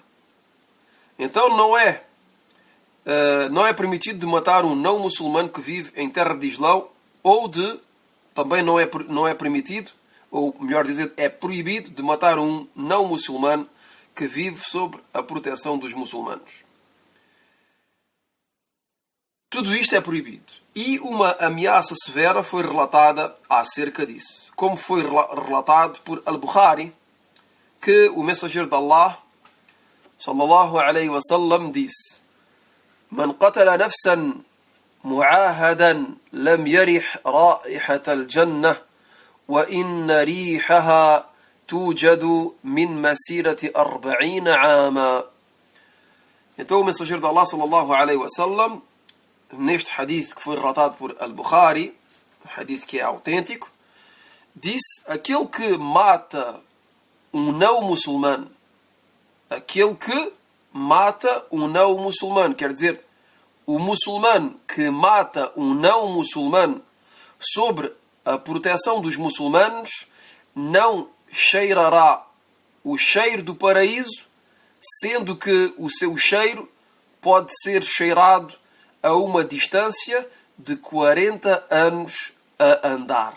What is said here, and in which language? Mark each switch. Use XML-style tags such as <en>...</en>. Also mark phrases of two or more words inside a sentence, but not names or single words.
<pt>Então não é permitido de matar um não muçulmano que vive em terra de Islão, ou também não é permitido, ou melhor dizer, é proibido de matar um não muçulmano que vive sob a proteção dos muçulmanos. Tudo isto é proibido. E uma ameaça severa foi relatada acerca disso. Como foi relatado por Al-Bukhari, que o mensageiro de Allah,</pt> <ar>صلى الله عليه وسلم,</ar> <pt>disse:</pt> <ar>من قتل نفسا معاهدا لم يرح رائحة الجنة وإن ريحها توجد من مسيرة أربعين عاما.</ar> <pt>Então o mensageiro de Allah,</pt> <ar>صلى الله عليه وسلم,</ar> <pt>neste hadith que foi relatado por Al-Bukhari, um hadith que é autêntico, disse: aquele que mata um não muçulmano, quer dizer, o muçulmano que mata um não muçulmano sobre a proteção dos muçulmanos não cheirará o cheiro do paraíso, sendo que o seu cheiro pode ser cheirado a uma distância de 40 anos a andar.</pt>